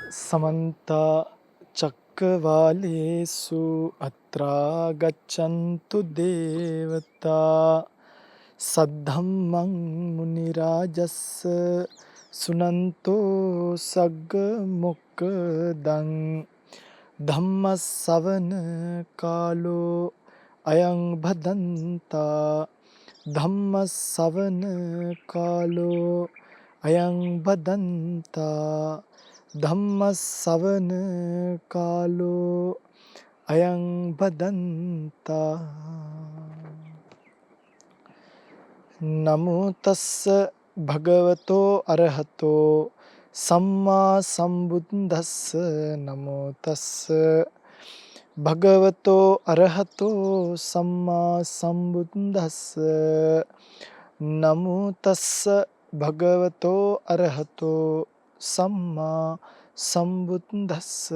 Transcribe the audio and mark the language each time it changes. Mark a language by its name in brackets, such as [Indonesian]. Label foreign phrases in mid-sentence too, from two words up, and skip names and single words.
[Pali] समन्ता चक्रवालेषु अत्रा गच्छन्तु देवता सद्धम्मं मुनिराजस्य सुनन्तो सग्गमुक्कदं धम्मස්සවන කාලෝ අයං භදන්තා ධම්මස්සවන කාලෝ අයං භදන්තා ධම්මස්සවන කාලෝ අයං භදන්තා නමෝ තස්ස භගවතෝ අරහතෝ සම්මා සම්බුද්දස්ස නමෝ තස්ස භගවතෝ අරහතෝ සම්මා සම්බුද්දස්ස නමෝ තස්ස භගවතෝ අරහතෝ සම්මා සම්බුද්දස්ස